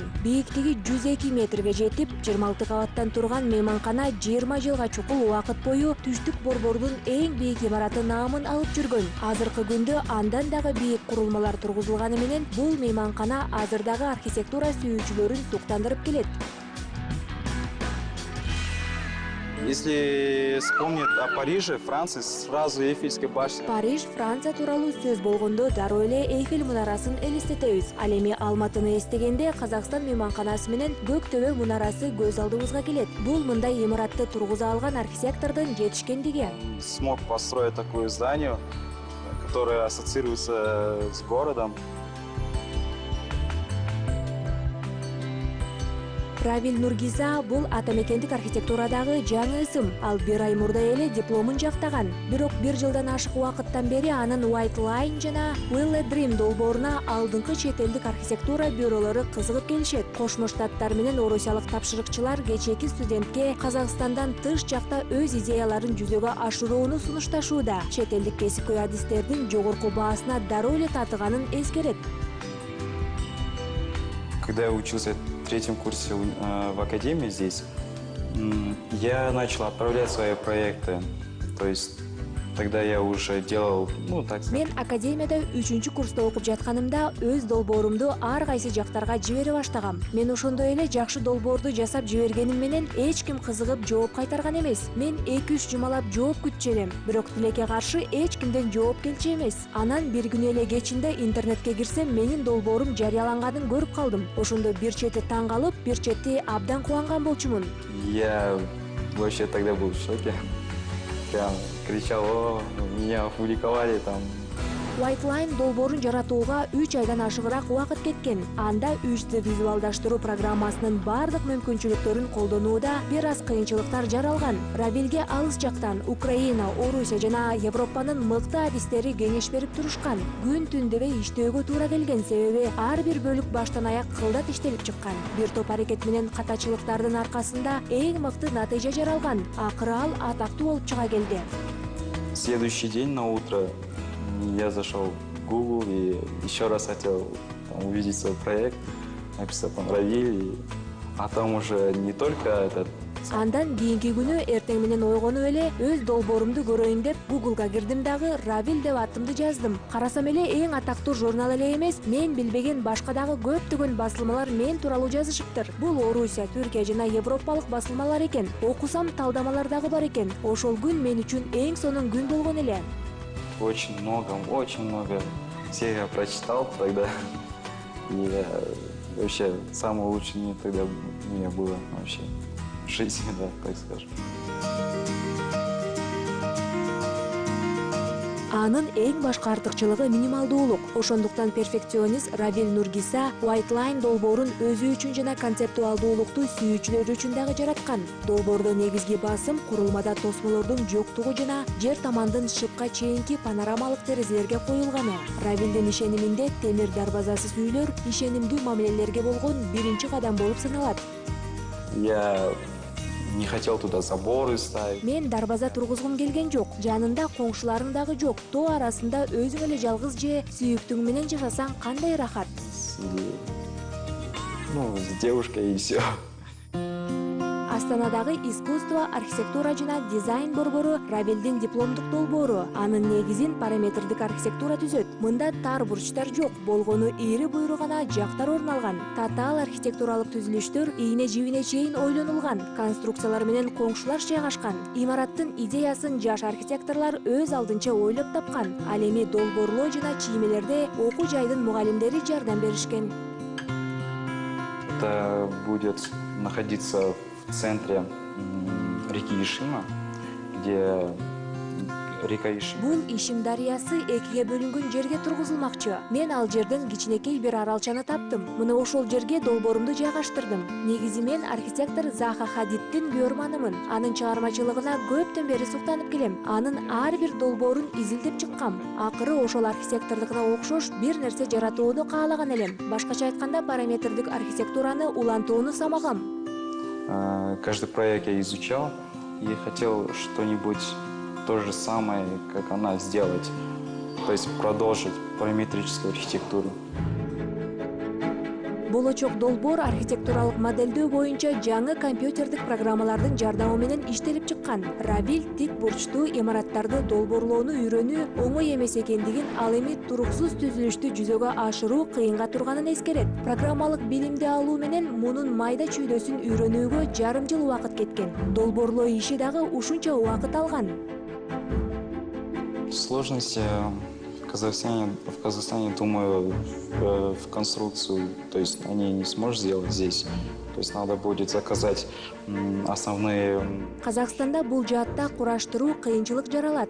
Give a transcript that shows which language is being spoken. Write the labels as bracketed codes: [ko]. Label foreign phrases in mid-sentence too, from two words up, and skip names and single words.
[ky] Бийиктиги 102 метрге жетип, 26 кабаттан турган мейманкана 20 жылга чукул убакыт бою түштүк борбордун эң бийик имараты наамын алып жүргөн. Азыркы күндө андан дагы бийик курулмалар тургузулганы менен бул мейманкана азырдагы архитектура сүйүүчүлөрүн суктандырып келет. [ru] Если вспомнить о Париже, Франции, сразу Эйфельская башня. [ky] Париж, Франция тууралуу сөз болгондо дароо эле Эйфель мунарасын элестетебиз. Ал эми Алматыны эстегенде Казакстан мейманканасы менен Көк төбө мунарасы көз алдыбызга келет. Бул мындай имаратты тургуза алган архитектордун жетишкендиги. [ru] Смог построить такое здание, которое ассоциируется с городом. [ky] Равиль Нургиза бул атамекендик архитектурадагы жаңы ысым. Ал 1 ай мурда эле дипломун жактаган. Бирок 1 жылдан ашык убакыттан бери анын White Line жана Willow Dream долбооруна алдыңкы чет элдик архитектура бюролору кызыгып келишет. Кошмо Штаттар менен орусиялык тапшырыкчылар кечээки студентке Казакстандан тыш жакта өз идеяларын жүзөгө ашырууну сунушташууда. Чет элдик кесипкөй адистердин жогорку баасына дароо эле татыганын эскерет. [ru] Когда я учился в 3-м курсе в академии здесь, я начал отправлять свои проекты. То есть тогда я уже делал, так сказать. [ky] Мен академияда 3-чү курста окуп жатканымда өз долбоорумду ар кайсы жактарга жибере баштагам. Мен ошондой эле жакшы долбоорду жасап жибергеним менен эч ким кызыгып жооп кайтарган эмес. Мен 2-3 жумалап жооп күтчү элем, бирок тилекке каршы эч кимден жооп келчү эмес. Анан бир күнү эле кечинде интернетке кирсем, менин долбоорум жарыяланганын көрүп калдым. Ошондо бир чети таң калып, бир чети абдан кубанган болчумун. [ru] Я вообще тогда был в шоке. Прям кричал: о, меня опубликовали там. [ky] White Line долбоорун жаратууга 3 айдан ашыгыраак убакыт кеткен. Анда 3D визуалдаштыруу программасынын бардык мүмкүнчүлүктөрүн колдонууда бир аз кыйынчылыктар жаралган. Равилге алыс жактан Украина, Орусия жана Европанын мыкты адистери кеңеш берип турушкан. Күн түн дебей иштөөгө туура келген, себеби ар бир бөлүк баштан аяк кылдат иштелип чыккан. Бир топ аракет менен катачылыктардын аркасында эң мыкты натыйжа жаралган. Акыры ал атактуу болуп чыга келди. [ru] Следующий день на утро я зашел в Google и еще раз хотел увидеть свой проект, написал там Равиль, а там уже не только этот. [ky] Андан кийинки күнү эртең менен ойгонуп эле өз долбоорумду көрөйүн деп Google'га кирдим дагы Равиль деп атымды жаздым. Карасам эле эң атактуу журнал эле эмес, мен билбеген башка дагы көптөгөн басылмалар мен тууралуу жазышыптыр. Бул Орусия, Түркия жана европалык басылмалар экен. Окусам талдамалар дагы бар экен. Ошол күн мен үчүн эң сонун күн болгон эле. [ru] Очень много всех я прочитал тогда. И вообще самое лучшее тогда у меня было вообще в жизни, да, так скажем. [ky] Анын эң башка артыкчылыгы минималдуулук. Ошондуктан перфекционист Равиль Нургиза White Line долбоорун өзү үчүн жана концептуалдуулукту сүйүүчүлөр үчүн дагы жараткан. Долбоордо негизги басым курулмада тосмолордун жоктугу жана жер тамандын шыпка чейинки панорамалык терезелерге коюлганы. Равилдин ишениминде темир дарбазасы сүйлөр ишенимдүү мамилелерге болгон биринчи кадам болуп саналат. [ru] Я не хотел туда заборы ставить. [ky] Мен дарбаза тургузгум келген жок. Жанында коңшуларың дагы жок. Тоо арасында өзүң эле жалгыз же сүйүктүң менен жашасаң кандай рахат. [ru] С девушкой и все. [ky] Астанадагы искусство, архитектура жана дизайн борбору Равилдин дипломдук долбоору. Анын негизин параметрдик архитектура түзөт. Мында тар бурчтар жок, болгону ири буйру гана жактар орун алган. Татаал архитектуралык түзүлүштөр ийне жибине чейин ойлонулган. Конструкциялар менен коңшулаш жайгашкан. Имараттын идеясын жаш архитекторлор өз алдынча ойлоп тапкан. Ал эми долбоорлоо жана чиймелерде окуу жайдын мугалимдери жардам беришкен. [ru] Это будет находиться в центре реки Ишима, где река Ишим. [ky] Бул Ишим дарыясы экиге бөлүнгөн жерге тургузулмакчы. Мен ал жерден кичинекей бир аралчаны таптым. Мына ошол жерге долбоорумду жайгаштырдым. Негизи мен архитектор Заха Хадиддин көрманымын. Анын чыгармачылыгына көптөн бери суктанып келем. Анын ар бир долбоорун изилдеп чыккам. Акыры ошол архитектордукуна окшош бир нерсе жаратууну каалаган элем. Башкача айтканда параметрдик архитектураны улантууну самагам. [ru] Каждый проект я изучал и хотел что-нибудь то же самое, как она, сделать. То есть продолжить параметрическую архитектуру. [ky] Болочок долбоор архитектуралык моделдөө боюнча жаңы компьютердик программалардын жардамы менен иштелип чыккан. Равил тик бурчтуу имараттарды долбоорлоону үйрөнүү оңой эмес экендигин, ал эми туруксуз түзүлүштү жүзөгө ашыруу кыйынга турганын эскерет. Программалык билимди алуу менен мунун майда чүйдөсүн үйрөнүүгө жарым жыл убакыт кеткен. Долбоорлоо иши дагы ушунча убакыт алган. [ru] Сложности в Казахстане, думаю, в конструкцию, то есть они не сможешь сделать здесь. То есть надо будет заказать основные... [ky] Казакстанда бул жаатта кураштыруу кыйынчылык жаралат.